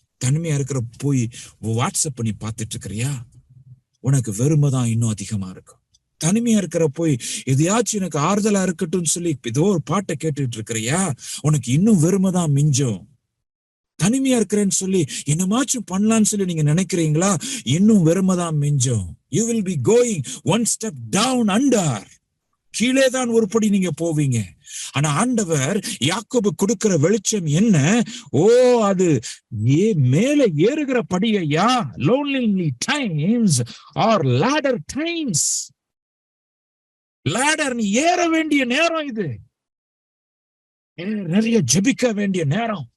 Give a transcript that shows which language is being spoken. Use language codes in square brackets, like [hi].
[ta] தனிமையா இருக்கிற போய் வாட்ஸ்அப் பண்ணி பார்த்துட்டு இருக்கிறியா, உனக்கு வெறுமைதான் இன்னும் அதிகமா இருக்கும். தனிமையா இருக்கிற போய் எதையாச்சும் எனக்கு ஆறுதலா இருக்கட்டும் சொல்லி ஏதோ ஒரு பாட்டை கேட்டுட்டு இருக்கிறியா, உனக்கு இன்னும் வெறுமைதான் மிஞ்சும். தனிமையா இருக்கிறேன்னு சொல்லி என்னமாச்சும் பண்ணலான்னு சொல்லி நீங்க நினைக்கிறீங்களா, இன்னும் வெறுமைதான் மிஞ்சும். [en] You will be going one step down under. [ta] கீழே தான் ஒரு படி நீங்க போவீங்க. ஆனா ஆண்டவர் யாக்கோபு கொடுக்கிற வெளிச்சம் என்ன? ஓ, அது மேல ஏறுகிற படியா? [en] Lonely times are ladder times. [ta] ladder, நீ ஏற வேண்டிய நேரம் இது. நிறைய ஜெபிக்க வேண்டிய நேரம்.